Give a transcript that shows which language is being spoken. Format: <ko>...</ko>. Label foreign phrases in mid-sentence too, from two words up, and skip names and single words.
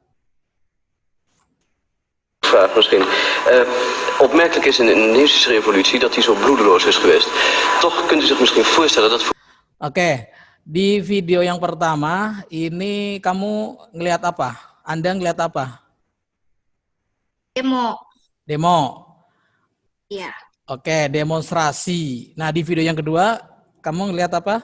<nl>Vraag misschien. Opmerkelijk is in de Indonesische revolutie dat die zo bloedeloos is geweest. Toch kunt u zich misschien voorstellen dat...</nl> <id>Oke, di video yang pertama ini kamu ngelihat apa? Anda ngelihat apa? Demo. Demo. Iya. Oke, demonstrasi. Nah, di video yang kedua kamu ngelihat apa?</id>